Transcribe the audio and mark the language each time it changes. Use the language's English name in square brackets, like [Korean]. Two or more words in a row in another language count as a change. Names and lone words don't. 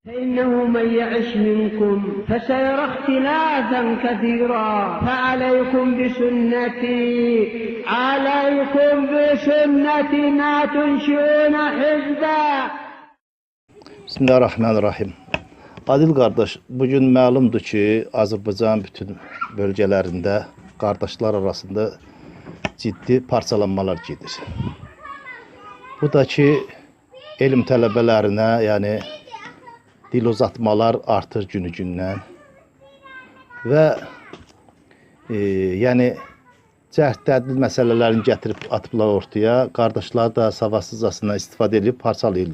[Arabic] فإنه من يعش منكم فسيرى اختلافا كثيرا فعليكم بسنتي ما تنشئون حزبا. بسم الله الرحمن الرحيم. [Azerbaijani] Adil qardaş, bugün məlumdur ki, Azərbaycanın bütün bölgələrində qardaşlar arasında ciddi parçalanmalar gedir. Bu da ki, elm tələbələrinə, yəni dil uzatmalar artır günü-gündən və yəni cəhd-tədil məsələlərini gətirib atıblar ortaya, qardaşlar da savadsızcasına istifadə edib parçalayırlar.